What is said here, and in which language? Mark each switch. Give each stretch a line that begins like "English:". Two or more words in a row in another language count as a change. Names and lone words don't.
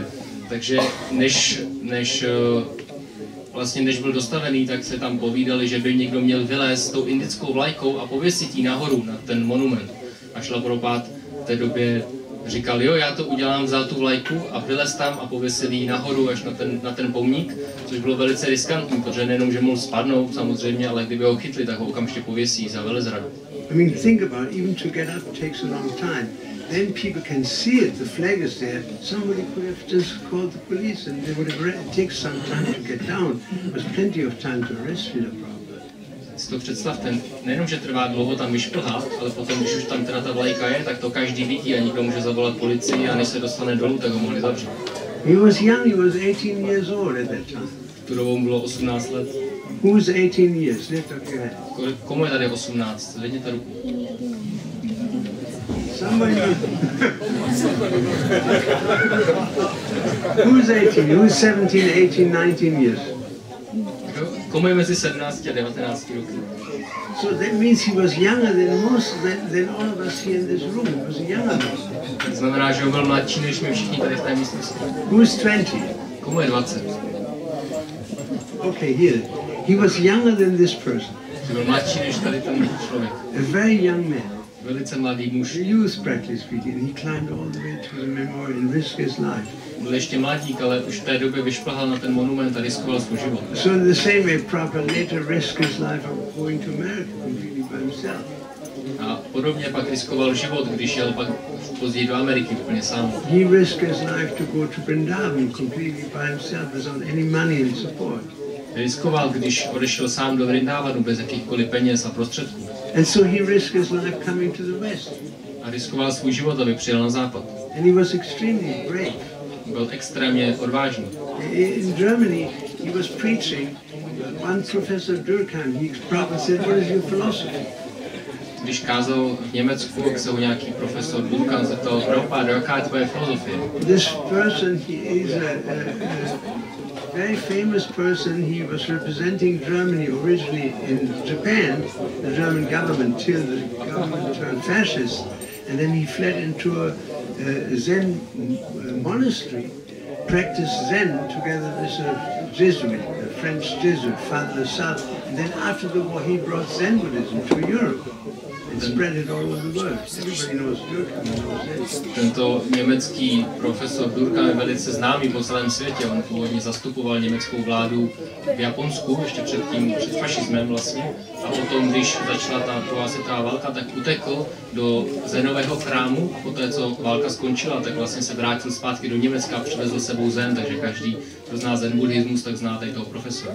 Czech: Takže než byl dostavený, tak se tam povídali, že by někdo měl vylézt s tou indickou vlajkou a pověsit ji nahoru na ten monument. A Šrila Prabhupada v té době říkal, jo, já to udělám, vzal tu vlajku a vylez tam a pověsil ji nahoru až na ten pomník, což bylo velice riskantní, protože nejenom, že mohl spadnout samozřejmě, ale kdyby ho chytli, tak ho okamžitě pověsí za velezradu.
English: I mean, think about it, even to get up takes a long time. Then people can see it, the flag is there. Somebody could have just called the police and they would have it takes some time to get down. There was plenty of time to arrest Srila Prabhupada.
Czech: Si to představte, nejenom, že trvá dlouho tam vyšplhat, ale potom, když už tam teda ta vlajka je, tak to každý vidí a někdo může zavolat policii a než se dostane dolů, tak ho mohli zavřít.
English: He was young, he was 18 years old at that time.
Czech: Tu dobou bylo 18 let.
English: Who's 18 years? Lift up your hand.
Czech: Komu je tady 18? Zvedněte ruku.
English: Somebody. Who's 18? Who's 17, 18, 19 years?
Czech: komu je mezi 17 a 19 roky.
English: So that means he was younger than all of us here in this room. He was a younger man.
Czech: To znamená, že on byl mladší než my všichni tady v té místnosti.
English: Who's 20?
Czech: Komu je 20?
English: Okay, here. He was younger than this person.
Czech: Byl mladší než tady ten člověk.
English: A very young man.
Czech: Velice mladý muž.
English: Youth, practically speaking. He climbed all the way to the memorial and risked his life.
Czech: Byl ještě mladík, ale už v té době vyšplhal na ten monument a riskoval svůj život.
English: So in the same way, Prabhupada later risked his life of going to America completely by himself.
Czech: A podobně pak riskoval život, když jel pak později do Ameriky úplně sám.
English: He risked his life to go to Vrindavan completely by himself without any money and support.
Czech: Riskoval, když odešel sám do Vrindavanu bez jakýchkoliv peněz a prostředků.
English: And so he risked his life coming to the West.
Czech: A riskoval svůj život, aby přijel na západ.
English: And he was extremely brave.
Czech: Byl extrémně odvážný.
English: In Germany, he was preaching. One professor Durkheim, he Prabhupada said, "What is your philosophy?"
Czech: Když kázal v Německu, tak se ho nějaký profesor Durkheim zeptal, Prabhupada, jaká je tvoje filozofie?
English: This person, he is a very famous person. He was representing Germany originally in Japan, the German government, till the government turned fascist, and then he fled into a Zen monastery, practiced Zen together with a Jesuit, a French Jesuit, Father Lassalle, and then after the war he brought Zen Buddhism to Europe and spread it all over the world. Everybody knows Durkheim.
Czech: Tento německý profesor Durkheim je velice známý po celém světě. On původně zastupoval německou vládu v Japonsku, ještě před fašismem vlastně. A potom, když začala ta druhá světová válka, tak utekl do zenového chrámu. Poté, co válka skončila, tak vlastně se vrátil zpátky do Německa a přivezl sebou zen, takže každý, kdo zná zen buddhismus, tak zná tady toho profesora.